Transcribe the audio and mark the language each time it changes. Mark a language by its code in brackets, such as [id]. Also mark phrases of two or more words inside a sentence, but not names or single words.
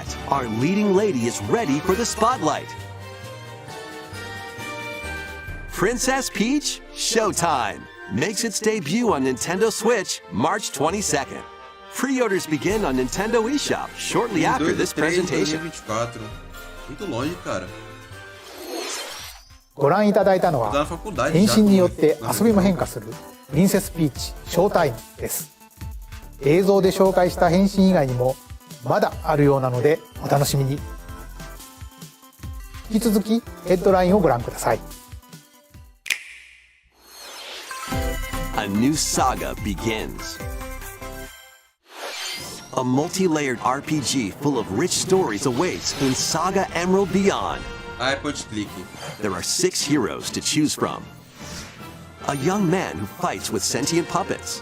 [en] Our leading lady is ready for the spotlight. Princess Peach Showtime makes its debut on Nintendo Switch March 22nd. Pre-orders begin on Nintendo eShop shortly after this presentation. 2024. [pt] Muito longe, cara. [ja] ご覧いただいたの [pt] Tá na [ja] は [pt] faculdade [ja] 変 [pt] já. [ja] 身によって遊びも変化するプリンセスピーチショータイムです。映像で紹介した変身以外にもまだあるようなのでお楽しみに。引き続きヘッドラインをご覧ください。 [en] A new saga begins. A multi-layered RPG full of rich stories awaits in Saga Emerald Beyond. [pt] Ah, é [en] point click. There are 6 heroes to choose from. A young man who fights with sentient puppets.